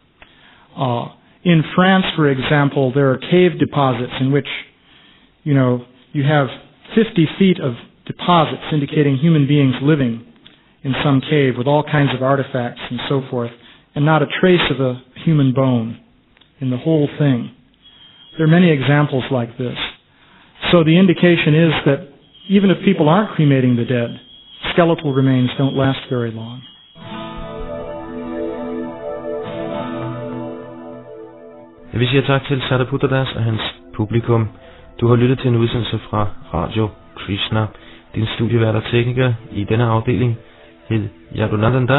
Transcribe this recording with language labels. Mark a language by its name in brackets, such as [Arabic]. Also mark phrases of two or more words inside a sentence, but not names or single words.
[English] In France, for example, there are cave deposits in which, you have 50 feet of deposits indicating human beings living in some cave with all kinds of artifacts and so forth, and not a trace of a human bone in the whole thing. There are many examples like this. So the indication is that even if people aren't cremating the dead, skeletal remains don't last very long. [Danish] Vi siger tak til Sadaputa og hans publikum. Du har lyttet til en udsendelse fra Radio Krishna. Din studievært og tekniker i denne afdeling hed Yadunandan Das.